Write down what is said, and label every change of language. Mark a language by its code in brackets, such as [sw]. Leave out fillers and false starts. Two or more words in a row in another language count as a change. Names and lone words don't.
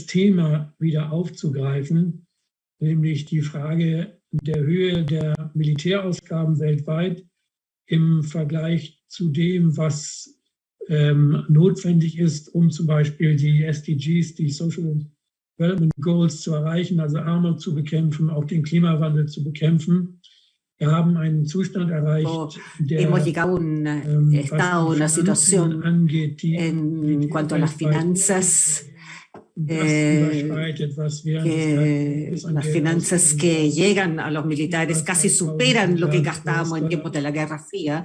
[de] Thema wieder aufzugreifen, nämlich die Frage der Höhe der Militärausgaben weltweit im Vergleich zu dem, was notwendig ist, um zum Beispiel die SDGs, die [en] Social Development Goals [de] zu erreichen, also Armut zu bekämpfen, auch den Klimawandel zu bekämpfen. Wir haben einen Zustand erreicht, der, [es] hemos llegado a un estado, una situación en cuanto a las finanzas, las finanzas que llegan a los militares casi superan lo que gastábamos en tiempos de la Guerra Fría.